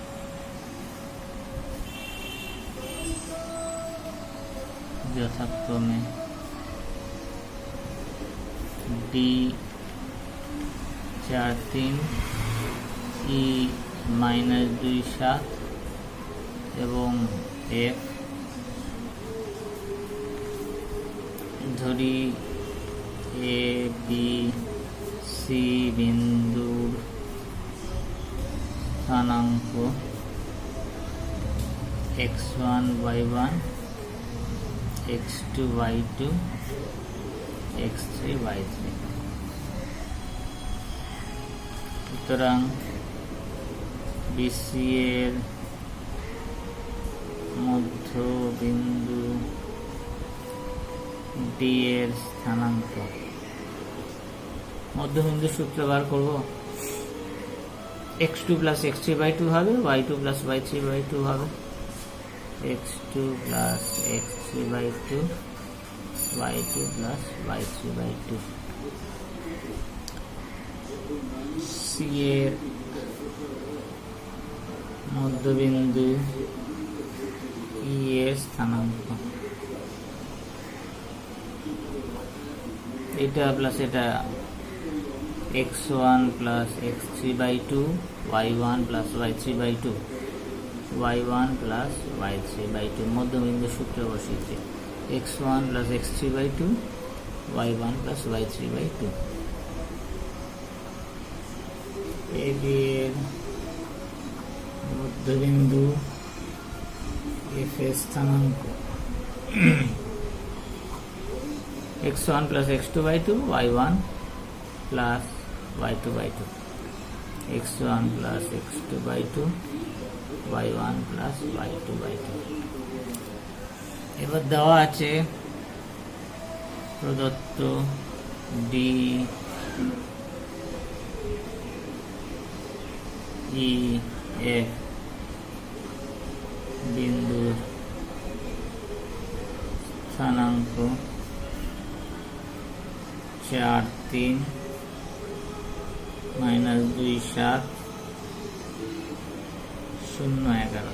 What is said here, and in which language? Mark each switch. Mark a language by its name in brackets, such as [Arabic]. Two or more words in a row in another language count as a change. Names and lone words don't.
[Bangla] যথাক্রমে ডি 4 3, ই -2 7 এবং এফ। ধরি এ বি সি বিন্দুর স্থানাঙ্ক x1 y1, x2 y2, x3 y3। সুতরাং বিসি এর মধ্যবিন্দু ডি এর স্থানাঙ্ক, মধ্যবিন্দু সূত্র বার করব। x2 + x3/2 হবে, y2 + y3/2 হবে। x2 + x3/2, y2 + y3/2। সি এর মধ্যবিন্দু ই এর স্থানাঙ্ক, এটা প্লাস এটা x1 + x3/2, y1 + y3/2, y1 + y3/2। মধ্যবিন্দু সূত্র বসিয়েছে x1 + x3/2, y1 + y3/2। এর মধ্যবিন্দু এফ এর স্থানাঙ্ক x1 + x2/2, y1 + y2/2, x1 + x2/2, y1 + y2/2। এবার দেওয়া আছে প্রদত্ত ডি ই এফ বিন্দুর স্থানাঙ্ক 4 3 -2 7 0 11।